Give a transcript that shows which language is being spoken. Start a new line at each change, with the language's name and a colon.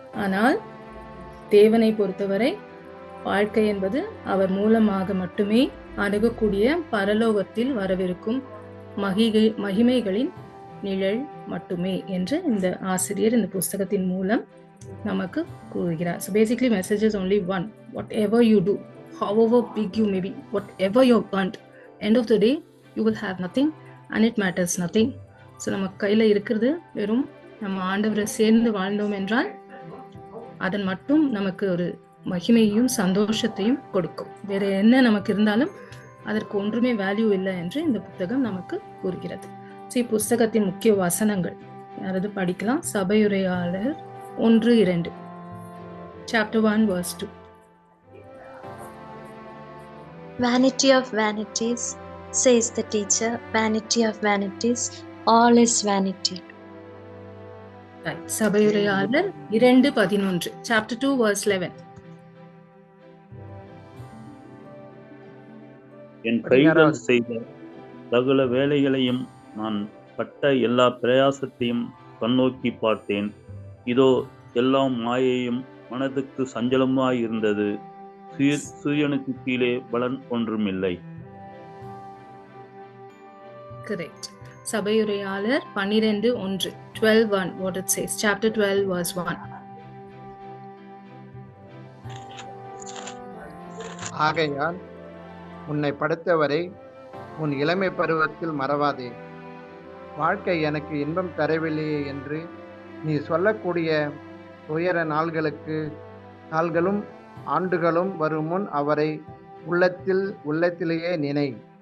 Tamil: ஆனால் தேவனை பொறுத்தவரை வாழ்க்கை என்பது அவர் மூலமாக மட்டுமே அணுகக்கூடிய பரலோகத்தில் வரவிருக்கும் மகிமைகளின் நிழல் மட்டுமே என்று இந்த ஆசிரியர் இந்த புஸ்தகத்தின் மூலம் நமக்கு கூறுகிறார்.
English: So basically message is only one. Whatever you do, however big you may be, whatever you've earned, end of the day you will have nothing and it matters nothing.
Tamil: So நம்ம கையில இருக்கிறது வெறும் நம்ம ஆண்டவரை சேர்ந்து வாழ்ந்தோம் என்றால் அதன் மட்டும் நமக்கு ஒரு மகிமையும் சந்தோஷத்தையும் கொடுக்கும். வேற என்ன நமக்கு இருந்தாலும் அதற்கு ஒன்றுமே வேல்யூ இல்லை என்று இந்த புத்தகம் நமக்கு கூறுகிறது. புஸ்தகத்தின் முக்கிய வசனங்கள் யாராவது படிக்கலாம். சபையுரையாளர் 1-2, Chapter 1 verse 2.
English: Vanity of vanities, says the teacher, vanity of vanities, all is vanity. Right.
Tamil: சபையுரையாளர் 2:11, Chapter 2 verse 11. என் கைகள் செய்த சகல வேலைகளையும் நான் பட்ட எல்லா பிரயாசத்தையும் கண்ணோக்கி பார்த்தேன். இதோ எல்லாம் மாயையும் மனதுக்கு சஞ்சலமாய் இருந்தது. சூரியனுக்கு கீழே பலன் ஒன்றுமில்லை. Correct. சபையுரையாளர் 12:1, 12:1,
English: what it says, Chapter 12 verse 1.
Tamil: ஆகையால் உன்னை படைத்தவரை உன் இளமை பருவத்தில் மறவாதே. வாழ்க்கை எனக்கு இன்பம் தரவில்லையே என்று நீ சொல்லக்கூடிய துயர நாள்களும் ஆண்டுகளும் வரும் முன் அவரை உள்ளத்திலேயே நினை.